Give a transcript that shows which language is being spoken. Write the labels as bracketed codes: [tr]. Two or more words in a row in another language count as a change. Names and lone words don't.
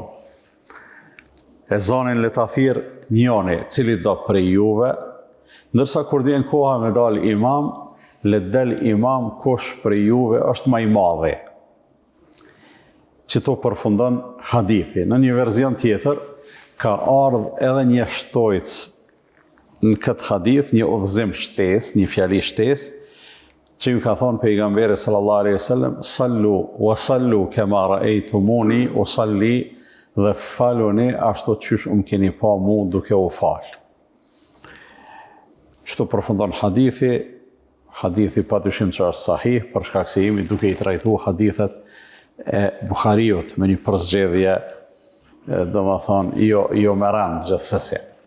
[sq] Ezanin le ta thirr njëri, cili do prej juve, ndërsa kur vjen koha me dal imam, le del imam kush prej juve është më i madhi. Që to përfundon hadithi. Në një verzion tjetër, ka ardhur edhe një shtojc në këtë hadith, një udhëzim shtesë, një fjali shtesë, që ju ka thonë pejgamberi [ar] صلى الله عليه وسلم صلوا و صلوا كما رأيتموني أصلي, [sq] dhe faluni ashtu qysh keni pa mu duke u falë. Çto përfundon hadithi padyshim që është sahih, për shkak se jemi duke i trajtuar hadithet e Buhariut me një përzgjedhje, domethënë jo me rand gjithsesi.